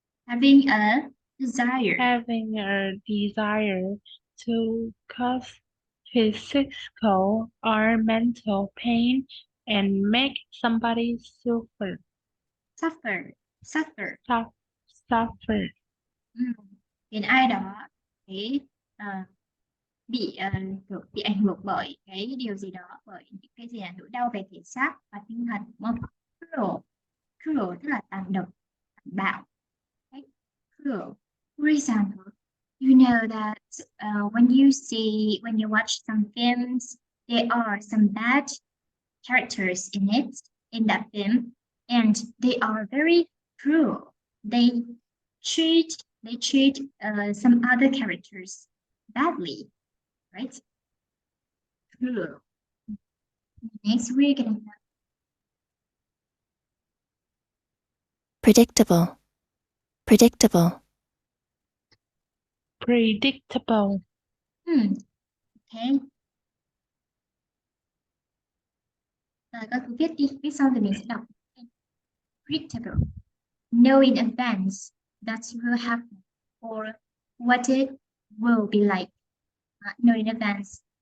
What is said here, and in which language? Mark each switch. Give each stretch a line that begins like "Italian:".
English: having a desire. Having a desire to cause physical or mental pain and make somebody suffer. Suffer. Suffer. Suffer.
Vietnamese: Khiến ai đó cái bị bị ảnh hưởng bởi cái điều gì đó, bởi những cái gì là nỗi đau về thể xác và tinh thần đúng không? Cruel. Cruel tức là tàn độc, tàn bạo.
English: Okay? Cruel. For example, you know that when you watch some films, there are some bad characters in that film, and they are very cruel. They treat some other characters badly, right? Cruel. Next, we're gonna have predictable, predictable, Predictable. okay.
Vietnamese: Các cứ viết sau thì mình sẽ đọc.
English: Predictable. Know in advance that will happen or what it will be like. Know in advance.